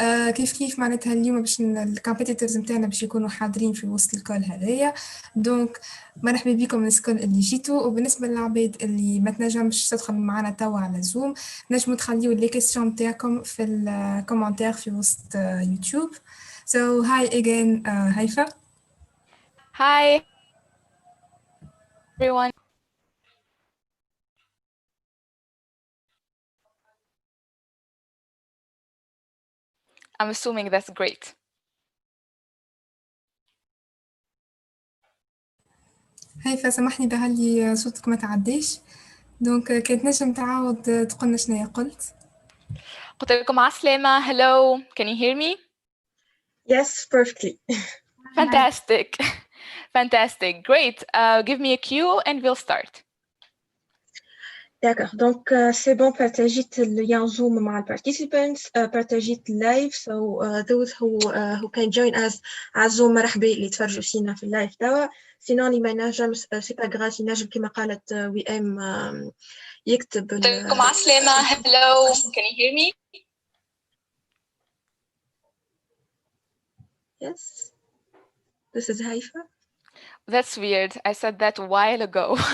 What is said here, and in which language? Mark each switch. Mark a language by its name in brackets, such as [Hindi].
[Arabic] كيف معناتها اليوم باش الكومبيتيتورز نتاعنا باش يكونوا حاضرين في وسط الكل هذايا. دونك مرحبا بكم الناس الكل اللي جيتوا وبالنسبه للعباد اللي ما تنجمش تدخل معنا توا على زوم نجموا تخليوا لي كيسيون نتاعكم في الكومنتير في وسط يوتيوب. [English] So hi again هيفا. Hi, everyone. I'm assuming that's great. [Arabic] هيفا سامحني بهاللي صوتك ما تعديش دونك كنت نجم تعاود تقولنا شنو قلت. قلت لكم عسلامة. [English] Hello, can you hear me? Yes, perfectly. Fantastic. Fantastic. Great. Give me a cue and we'll start. [French] D'accord. Donc, c'est bon, partagez le lien Zoom مع participants, partagez le live, [English] so those who can join us [French] على Zoom [Arabic] مرحبا اللي تفرجوا فينا في اللايف توا. سينون اللي ما ينجمش [French] c'est pas grave [Arabic] ينجم كما قالت وئام يكتب قلت لكم عسلامة. [English] Hello, can you hear me? Yes. This is Haifa. That's weird. I said that a while ago.